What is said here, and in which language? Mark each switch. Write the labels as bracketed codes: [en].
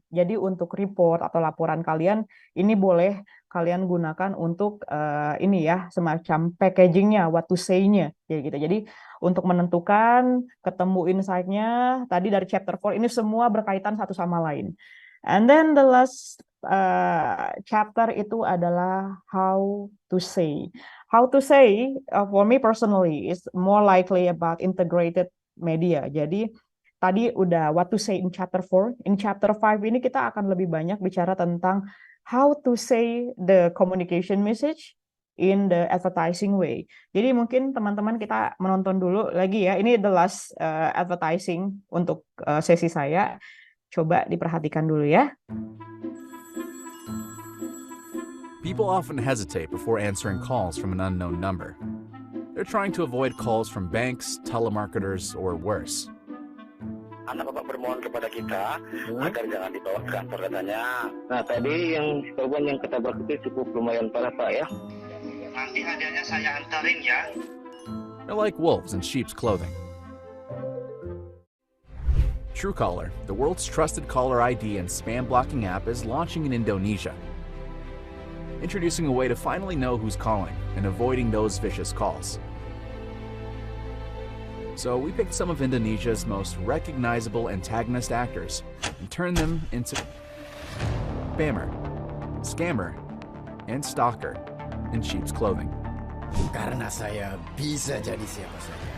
[id] Jadi untuk report atau laporan kalian ini boleh kalian gunakan untuk ini ya, semacam packagingnya, [en] what to say- [id] nya ya gitu. Jadi untuk menentukan ketemu insight-nya tadi dari chapter 4 ini semua berkaitan satu sama lain. [en] And then the last chapter [id] itu adalah [en] how to say. How to say for me personally is more likely about integrated media. [id] Jadi tadi udah [en] what to say in chapter 4. In chapter 5 [id] ini kita akan lebih banyak bicara tentang [en] how to say the communication message in the advertising way. [id] Jadi mungkin teman-teman kita menonton dulu lagi ya. Ini [en] the last advertising [id] untuk sesi saya. Coba diperhatikan dulu ya. [en] People often hesitate before answering calls from an unknown number. They're trying to avoid calls from banks, telemarketers, or worse. [id] Anak Bapak bermohon kepada kita agar jangan dibawa ke kantor katanya. Nah, tadi yang korban yang ketabrak itu cukup lumayan parah, Pak ya. Nanti hadiahnya saya antarin ya. [en] They're like wolves in sheep's clothing. Truecaller, the world's trusted caller ID and spam blocking app, is launching in Indonesia, introducing a way to finally know who's calling and avoiding those vicious calls. So we picked some of Indonesia's most recognizable antagonist actors and turned them into spammer, scammer, and stalker in sheep's clothing. [id] Karena saya bisa jadi siapa saja.